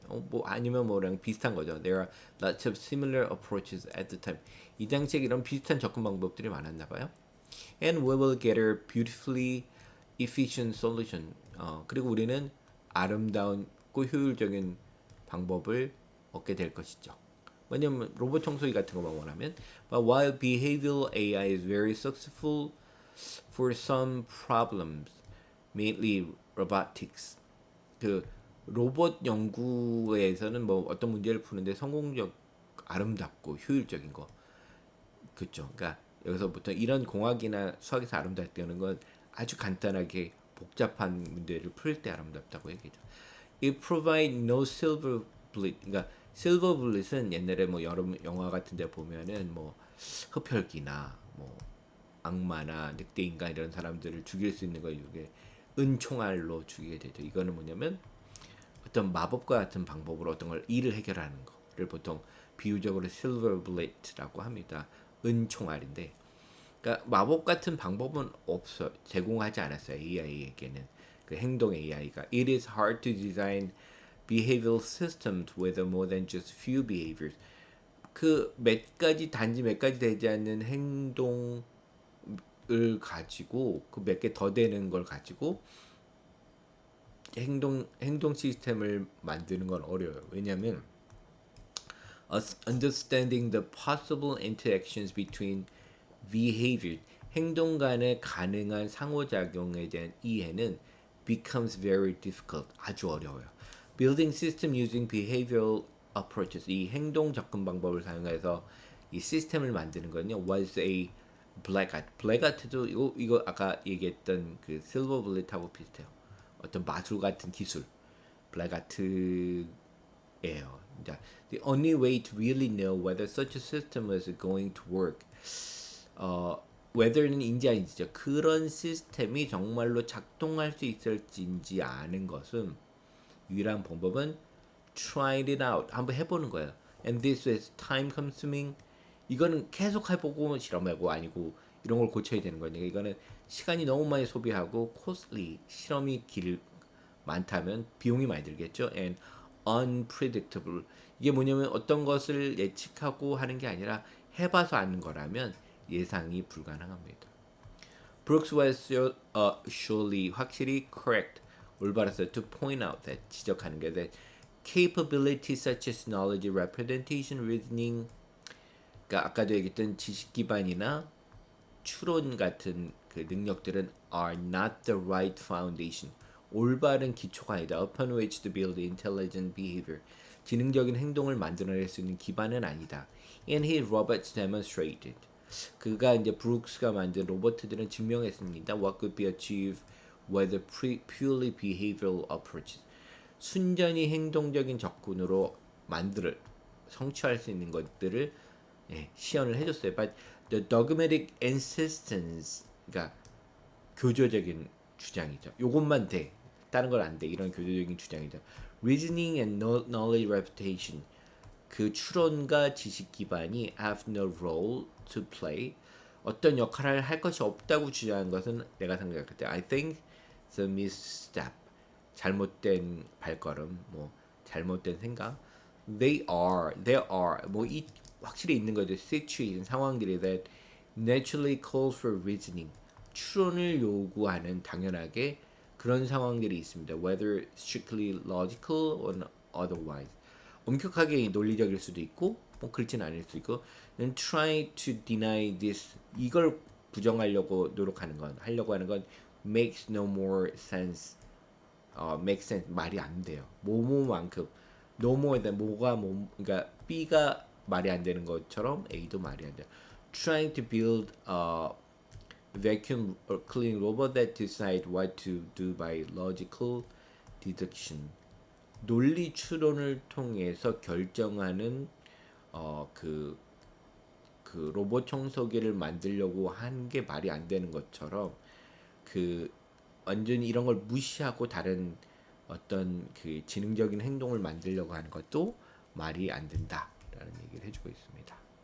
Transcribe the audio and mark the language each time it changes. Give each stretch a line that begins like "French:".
Korean: 뭐 아니면 뭐랑 비슷한 거죠.
English: There are lots of similar approaches at the time.
Korean: 이 당시에 이런 비슷한 접근 방법들이 많았나 봐요.
English: And we will get a beautifully efficient solution.
Korean: 그리고 우리는 아름다운고 효율적인 방법을 얻게 될 것이죠. 왜냐면 로봇 청소기 같은 것만 원하면.
English: But while behavioral AI is very successful for some problems, mainly robotics.
Korean: 그 로봇 연구에서는 뭐 어떤 문제를 푸는데 성공적, 아름답고 효율적인 거. 그렇죠. 그러니까 여기서부터 이런 공학이나 수학에서 아름답다는 건 아주 간단하게 복잡한 문제를 풀 때 아름답다고 얘기죠.
English: It provide no silver bullet.
Korean: 그러니까 silver bullet은 옛날에 뭐 여러 영화 같은 데 보면은 뭐 흡혈귀나 뭐 악마나 늑대 인간 이런 사람들을 죽일 수 있는 거 이게 은총알로 죽이게 되죠. 이거는 뭐냐면 어떤 마법과 같은 방법으로 어떤 걸 일을 해결하는 거를 보통 비유적으로 silver bullet라고 합니다. 은총알인데, 그러니까 마법 같은 방법은 없어 제공하지 않았어요. AI에게는 그 행동 AI가.
English: It is hard to design behavioral systems with more than just few behaviors.
Korean: 그 몇 가지 단지 몇 가지 되지 않는 행동을 가지고 그 몇 개 더 되는 걸 가지고 행동 시스템을 만드는 건 어려워요. 왜냐하면
English: understanding the possible interactions between behavior,
Korean: 행동 간의 가능한 상호작용에 대한 이해는
English: becomes very difficult,
Korean: 아주 어려워요.
English: Building system using behavioral approaches,
Korean: 이 행동 접근 방법을 사용해서 이 시스템을 만드는 거는요,
English: was a black art.
Korean: black art도 이거 아까 얘기했던 그 silver bullet하고 비슷해요. 어떤 마술 같은 기술, black art예요.
English: The only way to really know whether such a system is going to work, whether는
Korean: 인지 아닌지죠. 그런 시스템이 정말로 작동할 수 있을지인지 아는 것은 유일한 방법은
English: try it out.
Korean: 한번 해보는 거예요.
English: And this is time consuming.
Korean: 이거는 계속 해보고 실험하고 아니고 이런 걸 고쳐야 되는 거니까 이거는 시간이 너무 많이 소비하고 costly, 실험이 많다면 비용이 많이 들겠죠.
English: And unpredictable.
Korean: 이게 뭐냐면 어떤 것을 예측하고 하는 게 아니라 해봐서 아는 거라면 예상이 불가능합니다.
English: Brooks was surely
Korean: 확실히
English: correct.
Korean: 올바랐어요.
English: To point out that
Korean: 지적하는 게
English: that capabilities such as knowledge, representation, reasoning.
Korean: 그러니까 아까도 얘기했던 지식 기반이나 추론 같은 그 능력들은
English: are not the right foundation.
Korean: 올바른 기초가 아니다.
English: Upon which to build intelligent behavior.
Korean: 지능적인 행동을 만들어낼 수 있는 기반은 아니다.
English: And his robots demonstrated.
Korean: 그가 이제 브룩스가 만든 로봇들은 증명했습니다.
English: What could be achieved with a purely behavioral approaches.
Korean: 순전히 행동적인 접근으로 성취할 수 있는 것들을 시연을 해줬어요.
English: But the dogmatic insistence,
Korean: 그러니까 교조적인 주장이죠. 요것만 돼. 다른 건 안 돼. 이런 교조적인 주장이죠.
English: Reasoning and knowledge reputation.
Korean: 그 추론과 지식 기반이
English: have no role to play.
Korean: 어떤 역할을 할 것이 없다고 주장한 것은 내가 생각할 때
English: I think the misstep.
Korean: 잘못된 발걸음, 뭐 잘못된 생각.
English: There are
Korean: 확실히 있는 거죠.
English: situation,
Korean: 상황들이
English: that naturally calls for reasoning.
Korean: 추론을 요구하는 당연하게 그런 상황들이 있습니다.
English: Whether strictly logical or otherwise.
Korean: 엄격하게 논리적일 수도 있고 뭐 그렇진 않을 수도 있고.
English: And try to deny this.
Korean: 이걸 부정하려고 하려고 하는 건
English: makes no more sense. make sense.
Korean: 말이 안 돼요. 뭐뭐만큼
English: no more than
Korean: 그러니까 B가 말이 안 되는 것처럼 A도 말이 안 돼요.
English: trying to build a vacuum or cleaning robot that decide what to do by logical deduction.
Korean: 논리 추론을 통해서 결정하는 그 로봇 청소기를 만들려고 한 게 말이 안 되는 것처럼 그 완전히 이런 걸 무시하고 다른 어떤 그 지능적인 행동을 만들려고 하는 것도 말이 안 된다라는 얘기를 해주고 있습니다.